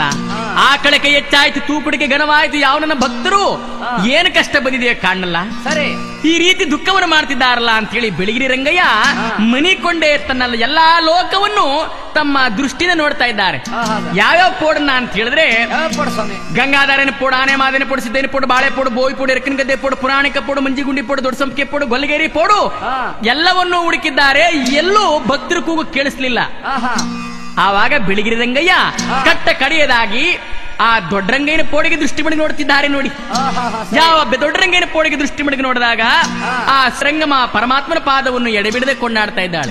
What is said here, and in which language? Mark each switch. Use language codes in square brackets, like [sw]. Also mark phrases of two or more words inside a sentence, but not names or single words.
[kn] ಆ ಕಳಕೆ ಹೆಚ್ಚಾಯ್ತು, ತೂಕುಡಿಕೆ ಘನವಾಯ್ತು, ಯಾವನನ್ನ ಭಕ್ತರು ಏನು ಕಷ್ಟ ಬಂದಿದೆಯೋ ಕಾಣಲ್ಲ. ಈ ರೀತಿ ದುಃಖವನ್ನು ಮಾಡ್ತಿದ್ದಾರಲ್ಲ ಅಂತ ಹೇಳಿ ಬೆಳಗಿರಿ ರಂಗಯ್ಯ ಮನಿಕೊಂಡೇ ತನ್ನ ಎಲ್ಲಾ ಲೋಕವನ್ನು ತಮ್ಮ ದೃಷ್ಟಿನ ನೋಡ್ತಾ ಇದ್ದಾರೆ. ಯಾವ್ಯಾವ ಪೋಡನ್ನ ಅಂತ ಹೇಳಿದ್ರೆ, ಗಂಗಾಧಾರನ ಪೋಡು, ಆನೆ ಮಾದನೆ ಪೋಡು, ಸಿದ್ದೇನೆ ಪೋಡು, ಬಾಳೆ ಪೋಡು, ಬೋಯಿ ಪೋಡು, ಎರಕನ ಗದ್ದೆ ಪೋಡು, ಪುರಾಣಿಕ ಪೋಡು, ಮಂಜಿಗುಂಡಿ ಪೋಡು, ದೊಡ್ಡ ಸಂಪಿಗೆ ಪೋಡು, ಗೊಲ್ಲಗೇರಿ ಪೋಡು ಎಲ್ಲವನ್ನೂ ಹುಡುಕಿದ್ದಾರೆ. ಎಲ್ಲೂ ಭಕ್ತರು ಕೂಗು ಕೇಳಿಸ್ಲಿಲ್ಲ. ಆವಾಗ ಬೆಳಗಿರಿ ರಂಗಯ್ಯ ಕಟ್ಟ ಕಡೆಯದಾಗಿ ಆ ದೊಡ್ಡರಂಗಯ್ಯನ ಪೋಡಿಗೆ ದೃಷ್ಟಿ ಮಡಿಗೆ ನೋಡ್ತಿದ್ದಾರೆ ನೋಡಿ. ಯಾವ ದೊಡ್ಡರಂಗಯ್ಯನ ಪೋಡಿಗೆ ದೃಷ್ಟಿ ಮಡಿಗೆ ನೋಡಿದಾಗ ಆ ರಂಗಮ್ಮ ಪರಮಾತ್ಮನ ಪಾದವನ್ನು ಎಡೆಬಿಡದೆ ಕೊಂಡಾಡ್ತಾ ಇದ್ದಾಳೆ.